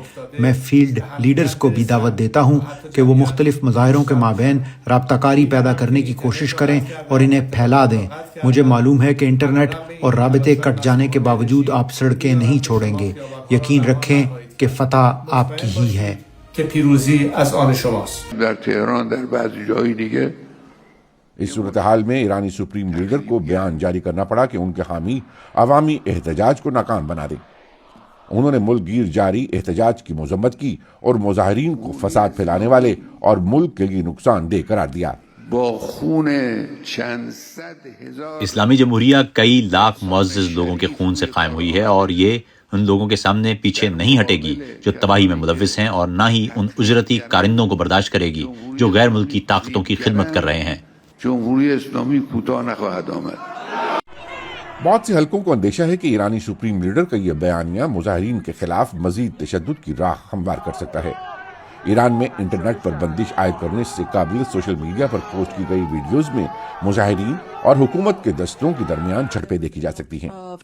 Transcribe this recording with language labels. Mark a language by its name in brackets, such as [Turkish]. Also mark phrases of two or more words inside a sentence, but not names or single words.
[Urdu] میں فیلڈ لیڈرز کو بھی دعوت دیتا ہوں کہ وہ مختلف مظاہروں کے مابین رابطہ کاری پیدا کرنے کی کوشش کریں اور انہیں پھیلا دیں۔ مجھے معلوم ہے کہ انٹرنیٹ اور رابطے کٹ جانے کے باوجود آپ سڑکیں نہیں چھوڑیں گے۔ یقین رکھیں کہ فتح آپ کی ہی ہے۔ [Persian] در تهران در بعضی جای دیگه [Urdu] اس صورتحال میں ایرانی سپریم لیڈر کو بیان جاری کرنا پڑا کہ ان کے حامی عوامی احتجاج کو ناکام بنا دیں۔ انہوں نے ملک گیر جاری احتجاج کی مذمت کی اور مظاہرین کو فساد پھیلانے والے اور ملک کے لیے نقصان دہ قرار دیا۔ [Persian] با خون چند صد هزار [Urdu] اسلامی جمہوریہ کئی لاکھ معزز لوگوں کے خون سے قائم ہوئی ہے اور یہ ان لوگوں کے سامنے پیچھے نہیں ہٹے گی جو تباہی میں ملوث ہیں، اور نہ ہی ان اجرتی کارندوں کو برداشت کرے گی جو غیر ملکی طاقتوں کی خدمت کر رہے ہیں۔ [Persian] جمهوری اسلامی کوتاه نخواهد آمد۔ [Urdu] بہت سے حلقوں کو اندیشہ ہے کہ ایرانی سپریم لیڈر کا یہ بیانیہ مظاہرین کے خلاف مزید تشدد کی راہ ہموار کر سکتا ہے۔ ایران میں انٹرنیٹ پر بندش عائد کرنے سے قابل سوشل میڈیا پر پوسٹ کی گئی ویڈیوز میں مظاہرین اور حکومت کے دستوں کے درمیان جھڑپیں دیکھی جا سکتی ہیں۔